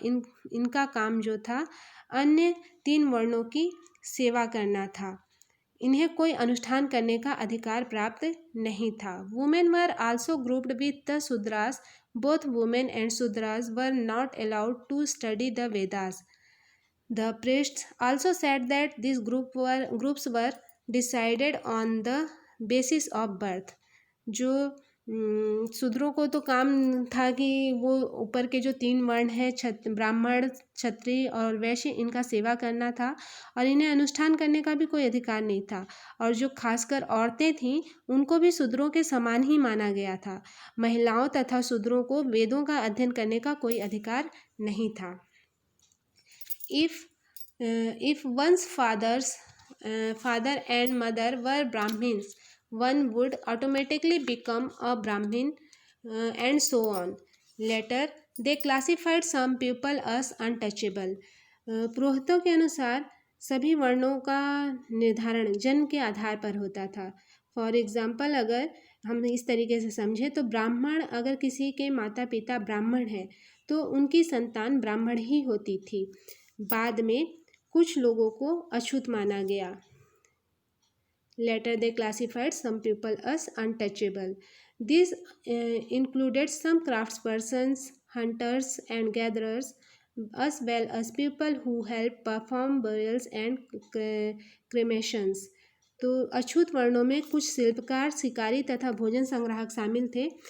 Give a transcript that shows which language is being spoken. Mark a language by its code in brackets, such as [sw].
[hi] इनका काम जो था अन्य 3 वर्णों की सेवा करना था। इन्हें कोई अनुष्ठान करने का अधिकार प्राप्त नहीं था। [en] Women were also grouped with the Shudras. Both women and Shudras were not allowed to study the Vedas. The priests also said that these groups were decided on the basis of birth. [hi] जो शूद्रों को तो काम था कि वो ऊपर के जो 3 वर्ण हैं, ब्राह्मण, क्षत्रिय और वैश्य, इनका सेवा करना था, और इन्हें अनुष्ठान करने का भी कोई अधिकार नहीं था। और जो खासकर औरतें थीं उनको भी शूद्रों के समान ही माना गया था। महिलाओं तथा शूद्रों को वेदों का अध्ययन करने का कोई अधिकार नहीं था। [en] If one's father and mother were Brahmins, one would automatically become a Brahmin, and so on. Later, they classified some people as untouchable. [hi] पुरोहितों के अनुसार सभी वर्णों का निर्धारण जन्म के आधार पर होता था। [en] for example, [hi] अगर हम इस तरीके से समझें तो ब्राह्मण, अगर किसी के माता पिता ब्राह्मण हैं तो उनकी संतान ब्राह्मण ही होती थी। बाद में कुछ लोगों को अछूत माना गया। [en] Later they classified some people as untouchable. These included some craftspersons, hunters and gatherers, as well as people who helped perform burials and cremations. [hi] तो अछूत वर्णों में कुछ शिल्पकार, शिकारी तथा भोजन संग्राहक शामिल थे।